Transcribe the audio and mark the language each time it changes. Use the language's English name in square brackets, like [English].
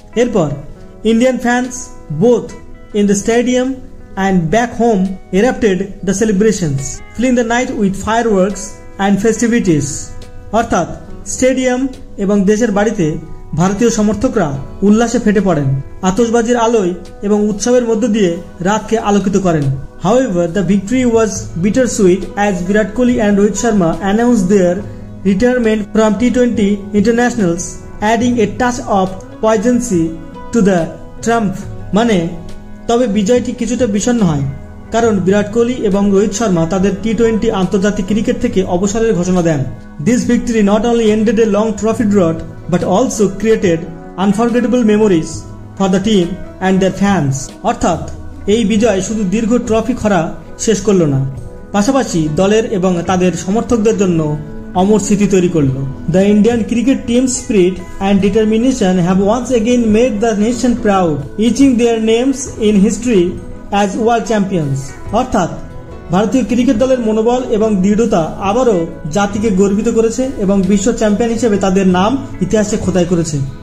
[English] এরপর Indian fans both in the stadium and back home erupted the celebrations, filling the night with fireworks and festivities. [Bangla] অর্থাৎ stadium এবং দেশের বাড়িতে ভারতীয় সমর্থকরা উল্লাসে ফেটে পড়েন, আতশবাজির আলোয় এবং উৎসবের মধ্য দিয়ে রাতকে আলোকিত করেন। [English] However, the victory was bittersweet as Virat Kohli and Rohit Sharma announced their retirement from T20 internationals, adding a touch of poignancy to the triumph. [Bangla] মানে তবে বিজয়টি কিছুটা বিষণ্ণ হয়, কারণ বিরাট কোহলি এবং রোহিত শর্মা তাদের টি-20 আন্তর্জাতিক ক্রিকেট থেকে অবসরের ঘোষণা দেন। [English] This victory not only ended a long trophy drought but also created unforgettable memories for the team and their fans. [Bangla] অর্থাৎ এই বিজয় শুধু দীর্ঘ ট্রফি খরা শেষ করল না, পাশাপাশি দলের এবং তাদের সমর্থকদের জন্য অমর স্মৃতি তৈরি করল। [English] The Indian cricket team's spirit and determination have once again made the nation proud, etching their names in history as world champions. [Bangla] অর্থাৎ ভারতীয় ক্রিকেট দলের মনোবল এবং দৃঢ়তা আবারও জাতিকে গর্বিত করেছে এবং বিশ্ব চ্যাম্পিয়ন হিসেবে তাদের নাম ইতিহাসে খোদাই করেছে।